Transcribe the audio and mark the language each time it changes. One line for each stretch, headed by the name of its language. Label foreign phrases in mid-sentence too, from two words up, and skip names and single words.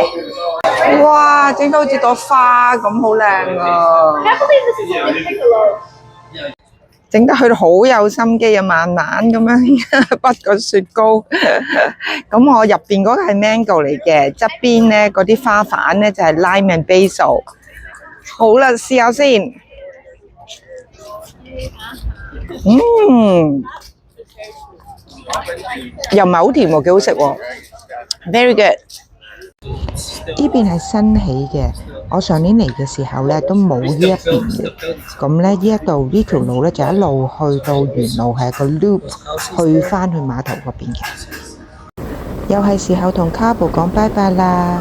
Cantonese: 哇！整到好似朵花咁，好靚啊！整得佢好有心機啊，慢慢咁樣剝個雪糕。咁我入邊嗰個係 mango 嚟嘅，側邊咧嗰啲花瓣咧就係
English: lime and basil。
Cantonese: 好啦，試下先。又唔係好甜喎，幾好食喎。
English: Very good。
Cantonese: 呢邊係新起嘅，我上年嚟嘅時候咧都冇呢一邊嘅。咁咧呢一度呢條路咧就一路去到原路係個 loop 去返去碼頭嗰邊嘅。又係時候同卡布講拜拜啦。